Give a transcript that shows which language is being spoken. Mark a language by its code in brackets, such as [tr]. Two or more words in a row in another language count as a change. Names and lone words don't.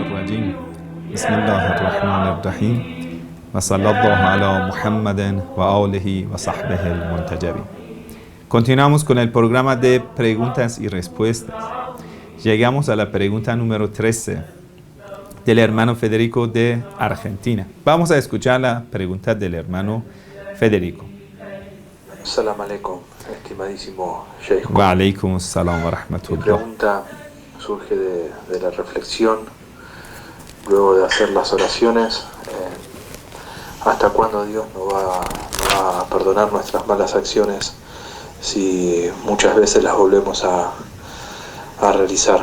[ar] الرجيم بسم الله الرحمن الرحيم وصلى الله على محمد وآله وصحبه المنتجبين. [es] Continuamos con el programa de preguntas y respuestas. Llegamos a la pregunta número 13 del hermano Federico de Argentina. Vamos a escuchar la pregunta del hermano Federico. [ar] السلام عليكم, [es] estimadísimo Sheikh. [ar] وعليكم السلام و [es] Mi [ar] rahmatullah. [es] pregunta surge de la reflexión, luego de hacer las oraciones, ¿hasta cuándo Dios nos va a perdonar nuestras malas acciones si muchas veces las volvemos a realizar?